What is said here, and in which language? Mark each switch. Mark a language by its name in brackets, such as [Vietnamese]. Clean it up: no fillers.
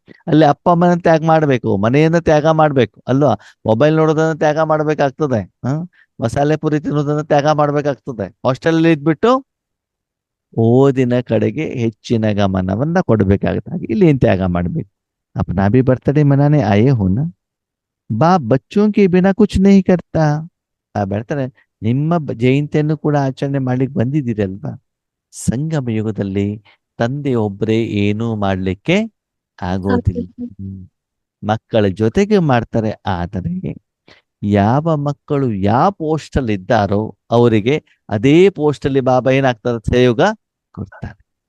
[Kannada] ಅಲ್ಲಿ ಅಪ್ಪ ಅಮ್ಮನ ತ್ಯಾಗ ಮಾಡ್ಬೇಕು, ಮನೆಯನ್ನ ತ್ಯಾಗ ಮಾಡ್ಬೇಕು ಅಲ್ವಾ, ಮೊಬೈಲ್ ನೋಡೋದನ್ನ ತ್ಯಾಗ ಮಾಡ್ಬೇಕಾಗ್ತದೆ, ಮಸಾಲೆ ಪುರಿ ತಿನ್ನೋದನ್ನ ತ್ಯಾಗ ಮಾಡ್ಬೇಕಾಗ್ತದೆ. ಹಾಸ್ಟೆಲ್ ಇದ್ಬಿಟ್ಟು ಓದಿನ ಕಡೆಗೆ ಹೆಚ್ಚಿನ ಗಮನವನ್ನ ಕೊಡ್ಬೇಕಾಗುತ್ತೆ. ಹಾಗೆ ಇಲ್ಲಿ ಏನ್ ತ್ಯಾಗ ಮಾಡ್ಬೇಕು? [Hindi] अपना भी बर्थडे मनाने आए हो ना, बाप बच्चों के बिना कुछ नहीं करता. [Kannada] ಹೇಳ್ತಾರೆ, ನಿಮ್ಮ ಜಯಂತಿಯನ್ನು ಕೂಡ ಆಚರಣೆ ಮಾಡ್ಲಿಕ್ಕೆ ಬಂದಿದ್ದೀರಲ್ವಾ. ಸಂಗಮ ಯುಗದಲ್ಲಿ ತಂದೆ ಒಬ್ಬರೇ ಏನೂ ಮಾಡ್ಲಿಕ್ಕೆ ಆಗೋದಿಲ್ಲ. ಮಕ್ಕಳ ಜೊತೆಗೆ ಮಾಡ್ತಾರೆ. ಆದರೆ ಯಾವ ಮಕ್ಕಳು ಯಾವ ಪೋಸ್ಟ್ ಅಲ್ಲಿ ಇದ್ದಾರೋ ಅವರಿಗೆ ಅದೇ ಪೋಸ್ಟ್ ಅಲ್ಲಿ ಬಾಬಾ ಏನಾಗ್ತಾರೆ, ಸಹಯೋಗ ಕೊಡ್ತಾರೆ.